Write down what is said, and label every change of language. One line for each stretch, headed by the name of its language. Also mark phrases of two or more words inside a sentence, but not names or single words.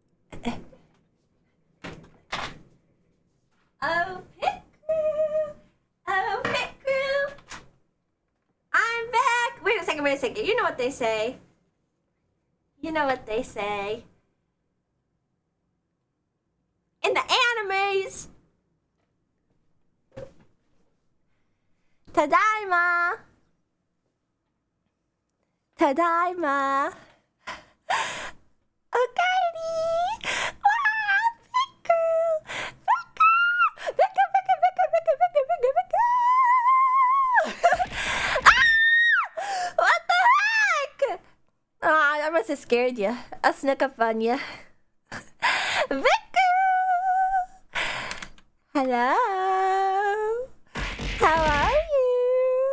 English: Oh, Pit Crew! Oh, Pit Crew! I'm back! Wait a second, wait a second. You know what they say. You know what they say. In the animes! Tadaima! Tadaima! Okaeri! Ah, Piku! Piku! Piku, Piku, Piku, Piku, Piku, Piku, Piku! Ah! What the heck? Ah, I must have scared you. I snuck up on you. Piku! Hello? How are you?